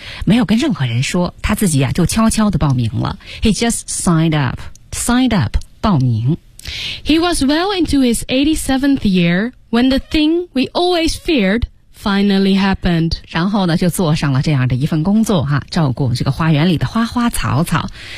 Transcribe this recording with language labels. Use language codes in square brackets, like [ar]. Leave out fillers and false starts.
[zh] 没有跟任何人说，他自己啊就悄悄地报名了。 [en] He just signed up, 报名。 He was well into his 87th year when the thing we always feared finally happened. [zh] 然后呢，就做上了这样的一份工作哈，照顾这个花园里的花花草草。